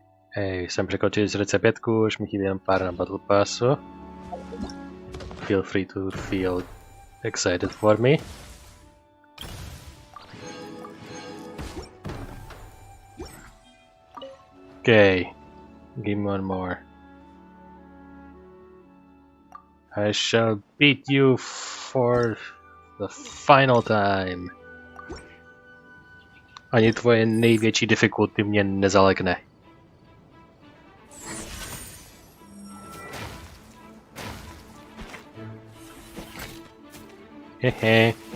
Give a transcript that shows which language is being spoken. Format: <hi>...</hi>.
<cs>Hej, jsem překročil 45, už mi chybí jen pár na Battle Passu.</cs> <en>Feel free to feel excited for me. Okay, give me one more. I shall beat you for the final time.</en> <cs>Ani tvoje největší difficulty mě nezalekne. Hehe.</cs>